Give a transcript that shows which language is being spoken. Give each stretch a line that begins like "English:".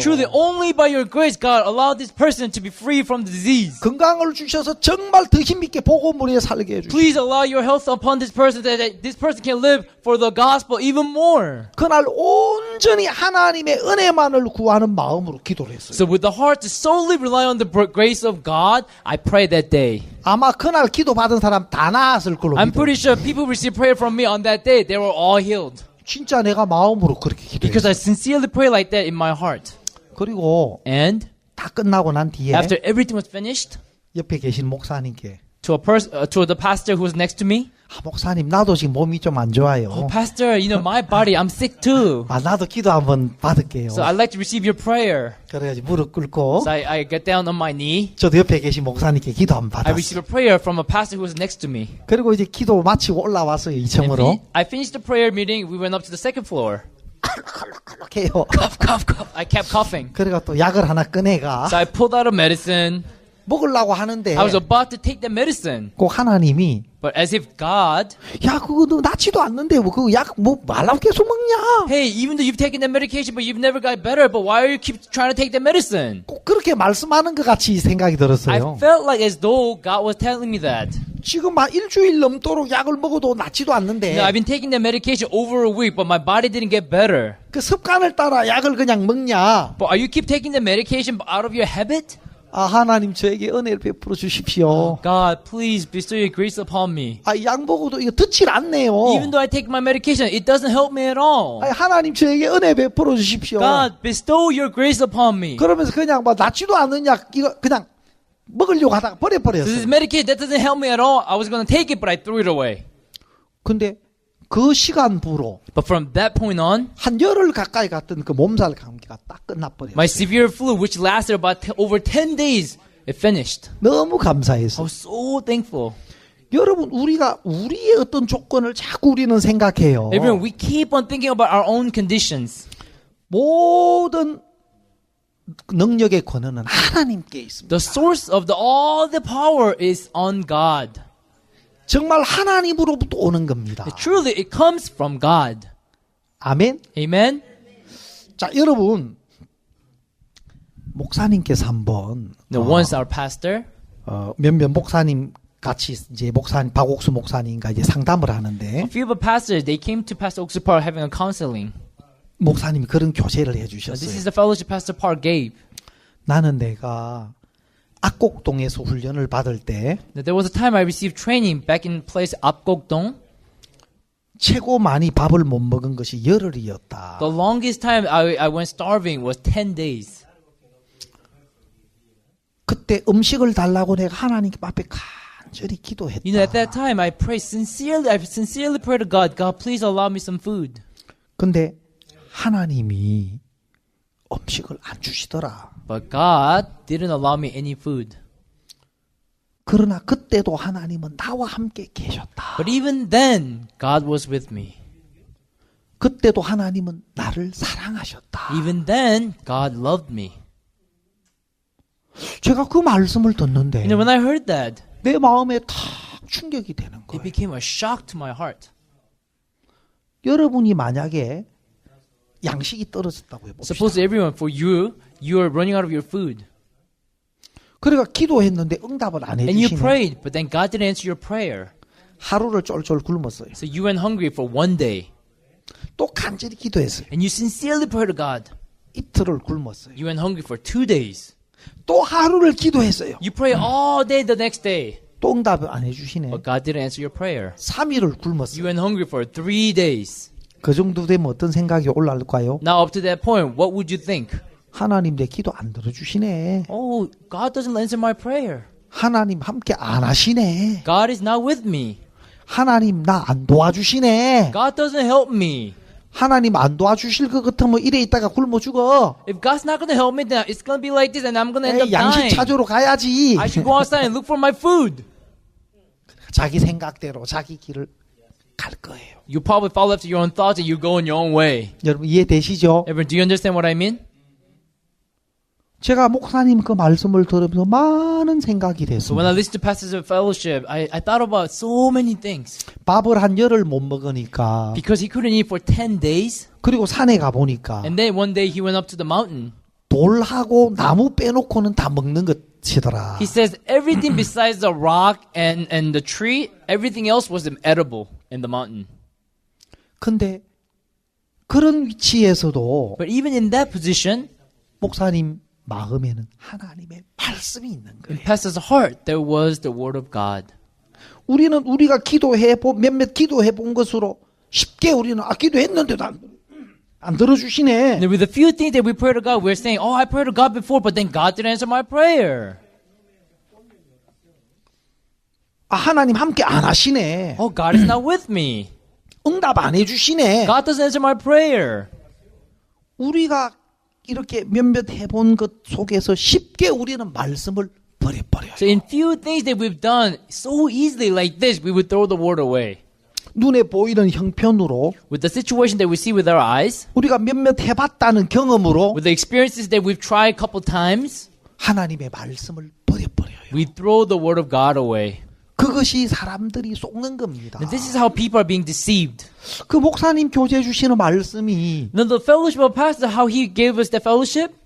English: Truly, only by your grace, God, allow this person to be free from the disease.
Korean: 건강을 주셔서 정말 더 힘있게 복음을 위해 살게 해주십시오.
English: Please allow your health upon this person that this person can live for the gospel even more.
Korean: 그날 온전히 하나님의 은혜만을 구하는 마음으로 기도를 했어요.
English: So with the heart to solely rely on the grace of God, I pray that day.
Korean: 아마 그날 기도 받은 사람 다 나았을 걸로
English: I'm
Korean: 믿어요.
English: pretty sure people received prayer from me on that day. They were all healed.
Korean: 진짜 내가 마음으로 그렇게
English: Because
Korean: 기도했어요.
English: I sincerely pray like that in my heart.
Korean: 그리고
English: And
Korean: 다 끝나고 난 뒤에
English: after everything was finished,
Korean: 옆에 계신 목사님께
English: to the pastor who was next to me,
Korean: 목사님 나도 지금 몸이 좀 안 좋아요.
English: oh, pastor, you know, my body, I'm sick too.
Korean: 나도 기도 한번 받을게요.
English: So I'd like to receive your prayer.
Korean: 그래가지고 무릎 꿇고
English: So I get down on my knee.
Korean: 저도 옆에 계신 목사님께 기도 한번
English: I receive
Korean: 받았어요.
English: a prayer from a pastor who was next to me.
Korean: 그리고 이제 기도 마치고 올라왔어요.
English: And
Korean: 2층으로.
English: I finished the prayer meeting. We went up to the second floor.
Korean: 이렇게 해요.
English: Cough, cough, cough. I kept coughing.
Korean: 그래가 또 약을 하나 꺼내가
English: So I pulled out a medicine.
Korean: 먹으려고 하는데
English: I was about to take the medicine.
Korean: 꼭 하나님이
English: But as if God,
Korean: 야 그거 너 낫지도 않는데 뭐 그거 약 뭐 말라고 계속 먹냐?
English: hey, even though you've taken the medication, but you've never got better, but why are you keep trying to take the medicine?
Korean: 꼭 그렇게 말씀하는 것 같이 생각이
English: I
Korean: 들었어요.
English: felt like as though God was telling me that.
Korean: 지금 막 일주일 넘도록 약을 먹어도 낫지도 않는데
English: You know, I've been taking the medication over a week, but my body didn't get better.
Korean: 그 습관을 따라 약을 그냥 먹냐?
English: But are you keep taking the medication out of your habit?
Korean: 하나님 저에게 은혜를 베풀어 주십시오.
English: God, please bestow your grace upon me.
Korean: 약 먹어도 이거 듣질 않네요.
English: Even though I take my medication, it doesn't help me at all.
Korean: 하나님 저에게 은혜 베풀어 주십시오.
English: God, bestow your grace upon me.
Korean: 그러면서 그냥 뭐 낫지도 않는 약 이거 그냥 먹으려고 하다가
English: So this
Korean: 버려버렸어요.
English: medication, that doesn't help me at all. I was going to take it, but I threw it away.
Korean: 근데 그 시간부로
English: But from that point on,
Korean: 한 열흘 가까이 갔던 그 몸살 감기가 딱 끝나버렸어요.
English: my severe flu, which lasted about over 10 days, it finished.
Korean: 너무
English: I
Korean: 감사해서.
English: was so thankful.
Korean: 여러분 우리가 우리의 어떤 조건을 자꾸 우리는 생각해요.
English: Everyone, we keep on thinking about our own conditions.
Korean: 모든 능력의 권한은 하나님께 있습니다.
English: The source of all the power is on God.
Korean: 정말 하나님으로부터 오는 겁니다.
English: Truly, it comes from God.
Korean: 아멘.
English: Amen?
Korean: 자, 여러분 목사님께서 한번
English: Now, once our pastor,
Korean: 몇몇 목사님 같이 이제 목사님 박옥수 목사님과 이제 상담을 하는데
English: a few of the pastors, they came to Pastor Oksupar having a counseling.
Korean: 목사님이 그런 교제를
English: Now, this
Korean: 해주셨어요.
English: is the fellowship Pastor Park gave.
Korean: 나는 내가 악곡동에서 훈련을 받을 때
English: Now, there was a time I received training back in place Apgokdong.
Korean: 최고 많이 밥을 못 먹은 것이 열흘이었다.
English: The longest time I went starving was 10 days.
Korean: 그때 음식을 달라고 내가 하나님 앞에 간절히 기도했다.
English: You know, at that time, I sincerely prayed to God, God, please allow me some food.
Korean: 근데 하나님이 음식을 안 주시더라.
English: But God didn't allow me any food.
Korean: 그러나 그때도 하나님은 나와 함께 계셨다.
English: But even then, God was with me.
Korean: 그때도 하나님은 나를 사랑하셨다.
English: Even then, God loved me.
Korean: 제가 그 말씀을 듣는데
English: You know, when I heard that,
Korean: 내 마음에 탁 충격이 되는
English: it
Korean: 거예요.
English: became a shock to my heart.
Korean: 여러분이 만약에 양식이 떨어졌다고 해봅시다.
English: Suppose everyone, for you, you are running out of your food.
Korean: 그러니까 기도했는데 응답을 안
English: And you
Korean: 해주시네.
English: prayed, but then God didn't answer your prayer.
Korean: 하루를 쫄쫄 굶었어요.
English: So you went hungry for one day.
Korean: 또 간절히 기도했어요.
English: And you sincerely prayed to God.
Korean: 이틀을 굶었어요.
English: You went hungry for 2 days.
Korean: 또 하루를 기도했어요.
English: You pray all day the next day.
Korean: 또 응답을 안 해주시네.
English: But God didn't answer your prayer.
Korean: 3일을 굶었어요.
English: You went hungry for 3 days.
Korean: 그 정도 되면 어떤 생각이 올라올까요?
English: Now up to that point, what would you think?
Korean: 하나님 내 기도 안 들어주시네.
English: Oh, God doesn't answer my prayer.
Korean: 하나님 함께 안 하시네.
English: God is not with me.
Korean: 하나님 나 안 도와주시네.
English: God doesn't help me.
Korean: 하나님 안 도와주실 것 같으면 이래 있다가 굶어 죽어.
English: If God's not going to help me, then it's going to be like this and I'm going to end up
Korean: 양식
English: dying.
Korean: 찾으러 가야지.
English: I should go outside and look for my food.
Korean: 자기 생각대로 자기 길을 갈 거예요.
English: You probably follow after your own thoughts and you go in your own way.
Korean: 여러분 이해되시죠?
English: Everyone, do you understand what I mean?
Korean: 제가 목사님 그 말씀을 들으면서 많은 생각이
English: So when I listened to pastors of fellowship, I thought about so many things.
Korean: 밥을 한 열흘 못 먹으니까
English: Because he couldn't eat for 10 days.
Korean: 그리고 산에 가 보니까
English: And then one day he went up to the mountain.
Korean: 돌하고 나무 빼놓고는 다 먹는 것이더라.
English: He says everything besides the rock and the tree, everything else was edible in the mountain.
Korean: 근데 그런 위치에서도
English: But even in that position,
Korean: 목사님 마음에는 하나님의 말씀이 있는
English: in
Korean: 거예요.
English: pastor's heart, there was the word of God.
Korean: 우리가 몇몇 기도해 본 것으로 쉽게 우리는 기도했는데도 안 들어주시네.
English: And with the few things that we pray to God, we're saying, oh, I prayed to God before, but then God didn't answer my prayer.
Korean: 하나님 함께 안 하시네.
English: Oh, God is not with me.
Korean: 응답 안 해주시네.
English: God doesn't answer my prayer.
Korean: 우리가 이렇게 몇몇 해본 것 속에서 쉽게 우리는 말씀을 버려버려요.
English: So in few things that we've done so easily like this, we would throw the word away.
Korean: 눈에 보이는 형편으로
English: With the situation that we see with our eyes,
Korean: 우리가 몇몇 해봤다는 경험으로
English: with the experiences that we've tried a couple times,
Korean: 하나님의 말씀을 버려버려요.
English: we throw the word of God away.
Korean: 그것이 사람들이 속는 겁니다.
English: And this is how people are being deceived.
Korean: 그 목사님 교제 주시는 말씀이
English: Now the fellowship of pastor, how he gave us the fellowship,